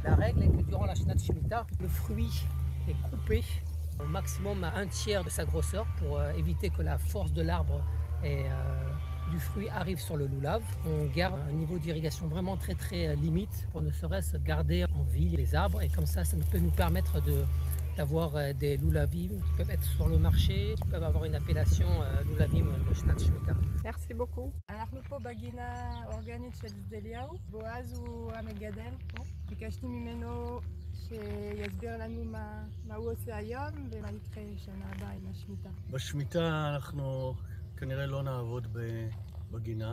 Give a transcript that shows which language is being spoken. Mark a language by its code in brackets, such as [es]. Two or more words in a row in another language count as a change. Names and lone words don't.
[fr] La règle est que durant la [he] שנת שמיטה, [fr] le fruit est coupé au maximum à 1/3 de sa grosseur pour éviter que la force de l'arbre du fruit arrive sur le loulav. On garde un niveau d'irrigation vraiment très très limite pour ne serait-ce garder en vie les arbres, et comme ça peut nous permettre d'avoir des loulavim qui peuvent être sur le marché, qui peuvent avoir une appellation loulavim de [he] שנת שמיטה. [fr] Merci beaucoup. [he] אנחנו פה בגינה אורגנית של שדה אליהו. בועז הוא המגדל פה. ביקשתי ממנו שיסביר לנו מה הוא עושה היום ומה יקרה שנה הבאה עם השמיטה. בשמיטה אנחנו כנראה לא נעבוד בגינה.